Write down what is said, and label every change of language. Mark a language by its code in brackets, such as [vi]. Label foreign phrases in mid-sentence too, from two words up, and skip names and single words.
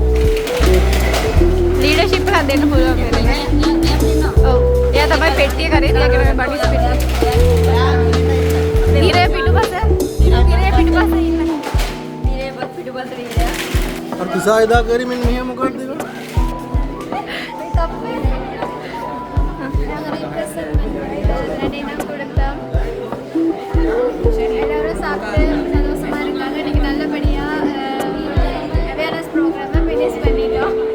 [si] ලීඩර්ෂිප් එකක් දෙන්න පුළුවන් වෙන්නේ. ඔව්. එයා තමයි පෙට්ටිය කරේ තියාගෙන බඩිස් පෙට්ටිය. නිරේ පිටුපස ඉන්න. නිරේ පිටුපස ඉන්න. අර තුසා එදා කරේ මෙන්න මෙහෙම මොකක්ද ඒක? [ta] எல்லாரும் சாப்பிட்டு சந்தோஷமா இருக்காங்க. இன்னைக்கு நல்லபடியா [en] awareness programme finish [ta] பண்ணிட்டோம்.